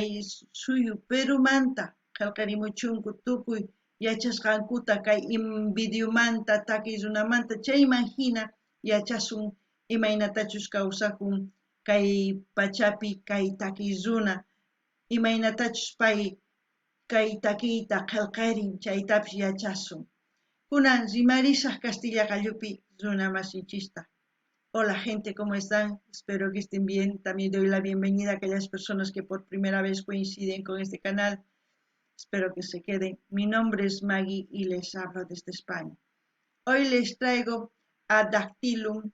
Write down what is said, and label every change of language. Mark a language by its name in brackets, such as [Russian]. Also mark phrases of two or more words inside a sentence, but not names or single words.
[Quechua] suyu Perumanta qillqarimuchunku tukuy yachasqankuta kay videomanta takiy runamanta chayman hina yachasun imaynatachus kawsakun kay pachapi kay takiy runa imaynatachus pay kay takiyta qillqarin chaytapis yachasun kunan rimarisaq Castilla qallupi runa masinchista. [Spanish] Hola gente, ¿cómo están? Espero que estén bien. También doy la bienvenida a aquellas personas que por primera vez coinciden con este canal. Espero que se queden. Mi nombre es Maggie y les hablo desde España. Hoy les traigo a Dactilum.